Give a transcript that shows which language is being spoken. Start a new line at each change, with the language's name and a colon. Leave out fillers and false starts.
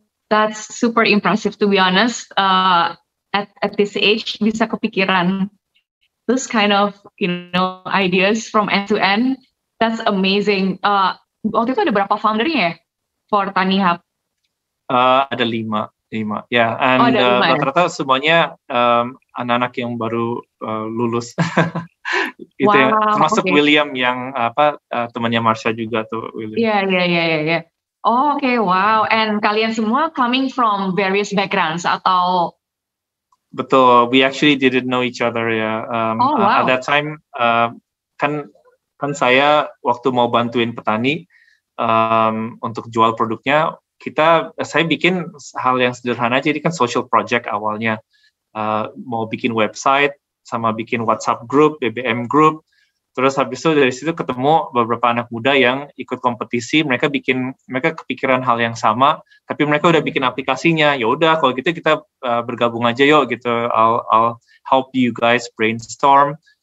English: That's super impressive to be honest. At this age
Indonesian: bisa kepikiran
English: this kind of ideas from end to end. That's amazing.
Indonesian: Waktu itu ada berapa foundernya ya for Tani Hub? Ada 5 ya,
English: and
Indonesian: rata-rata semuanya anak-anak yang baru lulus. Itu yang termasuk William yang temannya Marsha juga tuh William. Iya.
English: Oh, okay, wow. And
Indonesian: kalian semua
English: coming from various backgrounds
Indonesian: atau? Betul,
English: we actually didn't know each other ya. At that time
Indonesian: kan saya waktu mau bantuin petani untuk jual produknya, saya bikin hal yang sederhana, jadi kan
English: social project
Indonesian: awalnya, mau bikin website sama bikin WhatsApp group, BBM group. Terus habis itu dari situ ketemu beberapa anak muda yang ikut kompetisi, mereka kepikiran hal yang sama, tapi mereka udah bikin aplikasinya. Ya udah kalau gitu kita bergabung aja yuk gitu.
English: I'll help you guys brainstorm.